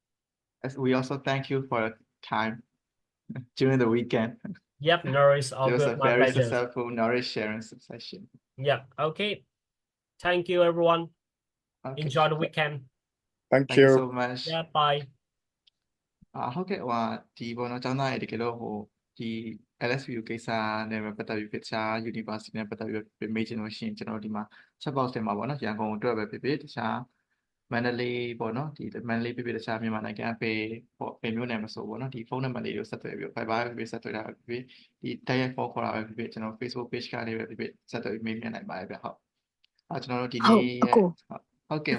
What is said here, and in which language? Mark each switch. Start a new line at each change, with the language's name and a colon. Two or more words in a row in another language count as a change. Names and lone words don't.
English: As we also thank you for your time during the weekend. Yep, Norris, all it was good. a My very pleasure. successful knowledge sharing session. Yeah, okay. Thank you, everyone. Okay. Enjoy the weekend. Thank you you so much. Yeah, bye.
Burmese: ဟုတ်ကဲ့ဒီပေါ်တော့ကျောင်းသားတွေတကယ်လို့ဒီ LSU ကိစ္စနဲ့ပတ်သက်ပြီးတခြား university နဲ့ပတ်သက်ပြီးမေးချင်လို့ရှိရင်ကျွန်တော်ဒီမှာ
English: chat box
Burmese: ထဲမှာပေါ့နော်ရန်ကုန်အတွက်ပဲဖြစ်ဖြစ်တခြားမန္တလေးပေါ့နော်ဒီမန္တလေးဖြစ်ဖြစ်တခြားမြန်မာနိုင်ငံအပေပေါ့ပေမျိုးနယ်မဆိုပေါ့နော်ဒီဖုန်းနံပါတ်လေးကိုဆက်သွယ်ပြီး Viber ပဲဆက်သွယ်တာပဲဖြစ်ဖြစ်ဒီတိုက်ရိုက် phone ခေါ်တာပဲဖြစ်ဖြစ်ကျွန်တော် Facebook page ကနေပဲဖြစ်ဖြစ်ဆက်သွယ်ပြီးမေးမြန်းနိုင်ပါတယ်ဗျဟုတ်ကျွန်တော်တို့ဒီနေ့ဟုတ်ကဲ့